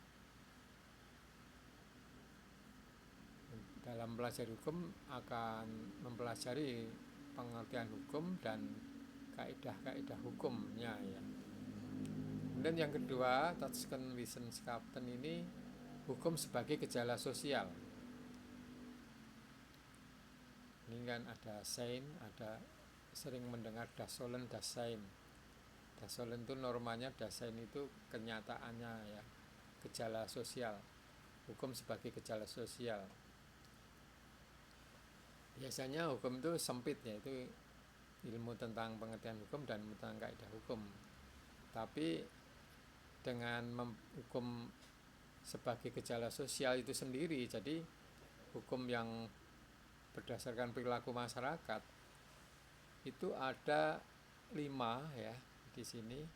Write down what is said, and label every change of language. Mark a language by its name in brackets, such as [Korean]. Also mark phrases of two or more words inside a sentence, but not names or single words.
[Indonesian] Dalam belajar hukum akan mempelajari pengertian hukum dan kaidah-kaidah hukumnya ya. Kemudian yang kedua, Tatschkenwissenschaften ini hukum sebagai gejala sosial. Ini kan ada Sein, ada sering mendengar [German] Das Sollen, Das Sein. Das Sollen [Indonesian] itu normanya, [German] Das Sein [Indonesian] itu kenyataannya ya, gejala sosial. Hukum sebagai gejala sosial. Biasanya hukum itu sempit ya, itu ilmu tentang pengertian hukum dan tentang kaidah hukum. Tapi dengan hukum sebagai gejala sosial itu sendiri, jadi hukum yang berdasarkan perilaku masyarakat itu ada 5 ya di sini.